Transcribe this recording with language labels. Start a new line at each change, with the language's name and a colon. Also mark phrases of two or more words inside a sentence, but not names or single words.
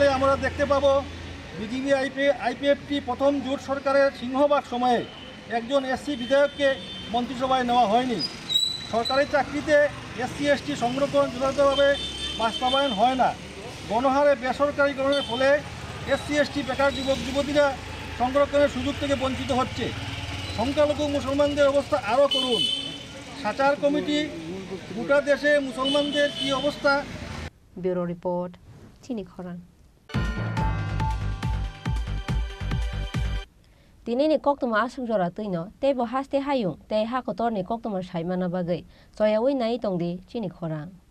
Bangla: আমরা দেখতে পাব বিজেপি আইপিএফটি প্রথম জোট সরকারের সিংহভাগ সময়ে একজন এসসি বিধায়ককে মন্ত্রিসভায় নেওয়া হয়নি সরকারি চাকরিতে এসসি এসটি সংরক্ষণ যথাযথভাবে বাস্তবায়ন হয় না গণহারে বেসরকারীকরণের ফলে এসসি এসটি বেকার যুবক যুবতীরা সংরক্ষণের সুযোগ থেকে বঞ্চিত হচ্ছে সংখ্যালঘু মুসলমানদের অবস্থা আরও করুন সাচার কমিটি গোটা দেশে মুসলমানদের কী অবস্থা
English: bureau report
Kok Borok: চিনি খরাং Dinini koktuma asung jora tuino, tebo haste hayung, te hakotorni koktuma shaimana bagai, soya ui nai tongdi Chini Khorang.